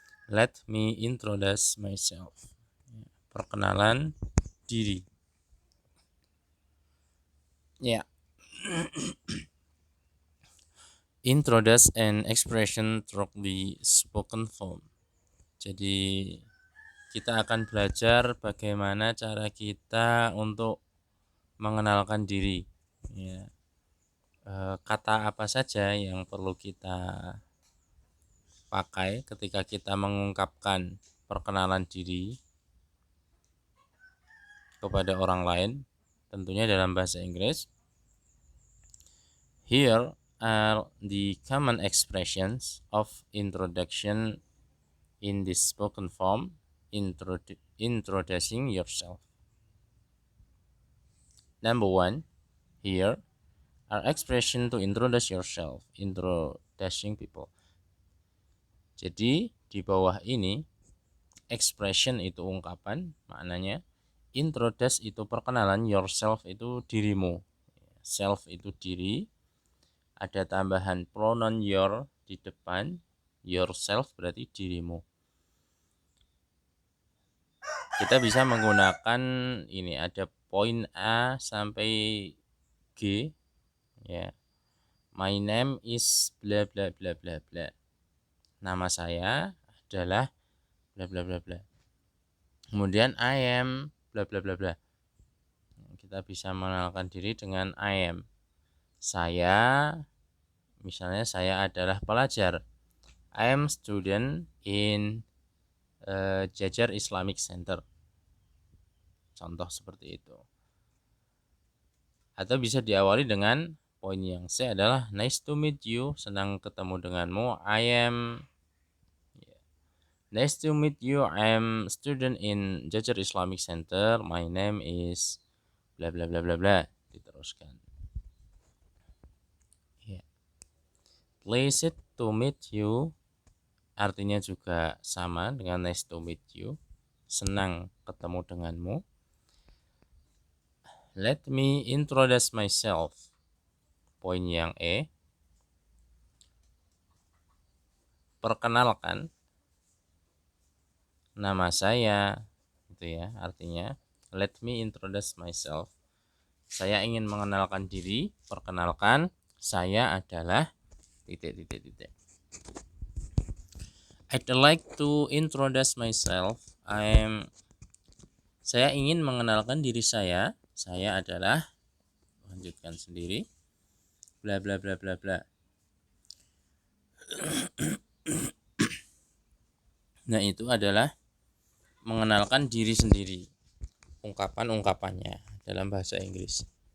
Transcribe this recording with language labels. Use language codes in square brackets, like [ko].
[en] Let me introduce myself. [id] Perkenalan diri. [en] Introduce an expression through the spoken form. [id] Jadi kita akan belajar bagaimana cara kita untuk mengenalkan diri. Kata apa saja yang perlu kita pakai ketika kita mengungkapkan perkenalan diri kepada orang lain, tentunya dalam bahasa Inggris. [en] Here are the common expressions of introduction in the spoken form. Introducing yourself. Number 1, here are expression to introduce yourself. Introducing people. [id] Jadi di bawah ini expression itu ungkapan, maknanya introduce itu perkenalan, yourself itu dirimu. Self itu diri, ada tambahan pronoun your di depan, yourself berarti dirimu. Kita bisa menggunakan ini, ada poin A sampai G, ya. [en] My name is bla bla bla bla bla. [id] Nama saya adalah bla bla bla bla. Kemudian [en] I am bla bla bla bla. [id] Kita bisa mengenalkan diri dengan [en] I am. [id] Saya, misalnya saya adalah pelajar. [en] I am student in Jajar Islamic Center. [id] Contoh seperti itu. Atau bisa diawali dengan poin yang C adalah [en] nice to meet you, [id] senang ketemu denganmu. [en] Nice to meet you, I am student in Jajar Islamic Center. My name is bla bla bla bla bla. [id] Diteruskan. [en] Pleased to meet you [id] artinya juga sama dengan [en] nice to meet you, [id] senang ketemu denganmu. [en] Let me introduce myself. [id] Poin yang E, perkenalkan nama saya, gitu ya. Artinya [en] let me introduce myself. [id] Saya ingin mengenalkan diri, perkenalkan saya adalah titik. [en] I'd like to introduce myself. [id] Saya ingin mengenalkan diri saya. Saya adalah, lanjutkan sendiri, bla bla bla bla bla. Nah, itu adalah mengenalkan diri sendiri, ungkapan-ungkapannya dalam bahasa Inggris.